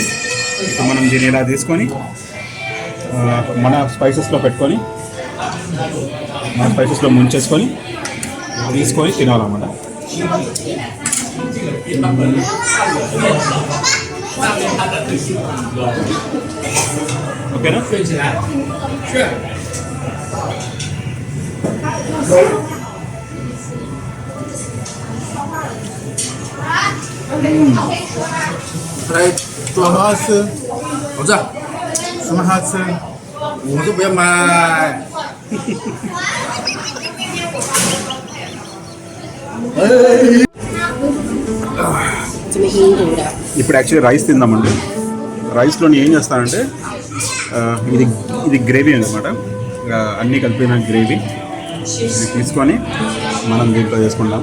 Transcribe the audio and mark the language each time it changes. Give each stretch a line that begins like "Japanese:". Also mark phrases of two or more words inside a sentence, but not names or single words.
Telugu: ఇప్పుడు మనం దీన్ని ఇలా తీసుకొని మన స్పైసెస్లో పెట్టుకొని మన స్పైసెస్లో ముంచేసుకొని తీసుకొని తినాలన్నమాట. ఓకేనా?
Chinese: 什么好吃？我就不要买。
Telugu: ఇప్పుడు
English: actually rice
Telugu: తిందామండి. రైస్లో ఏం చేస్తానంటే ఇది గ్రేవీ అన్నమాట. అన్నీ కలిపిన గ్రేవీ ఇది తీసుకొని మనం దీంట్లో చేసుకుంటాం.